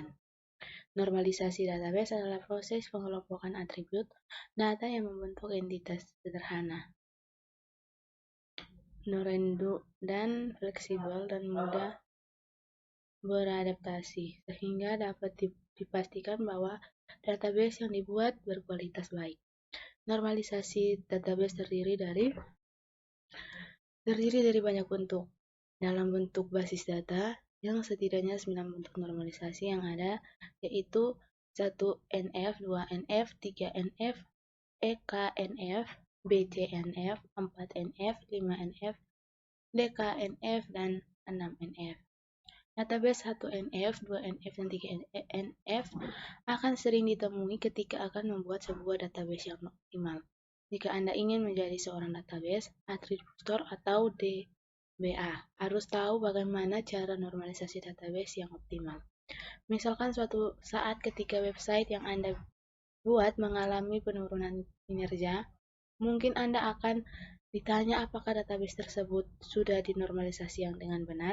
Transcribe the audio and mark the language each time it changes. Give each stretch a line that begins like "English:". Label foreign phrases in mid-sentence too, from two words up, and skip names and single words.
Indonesian: Normalisasi database adalah proses pengelompokan atribut data yang membentuk entitas sederhana, non-redundant dan fleksibel dan mudah beradaptasi, sehingga dapat dipastikan bahwa database yang dibuat berkualitas baik. Normalisasi database terdiri dari banyak bentuk. Dalam bentuk basis data, yang setidaknya 9 bentuk normalisasi yang ada, yaitu 1NF, 2NF, 3NF, EKNF, BCNF, 4NF, 5NF, DKNF, dan 6NF. Database 1NF, 2NF, dan 3NF akan sering ditemui ketika akan membuat sebuah database yang optimal. Jika Anda ingin menjadi seorang
English: database administrator
Indonesian: atau DBA, harus tahu bagaimana cara normalisasi database yang optimal. Misalkan suatu saat ketika website yang Anda buat mengalami penurunan kinerja, mungkin Anda akan ditanya apakah database tersebut sudah dinormalisasi yang dengan benar.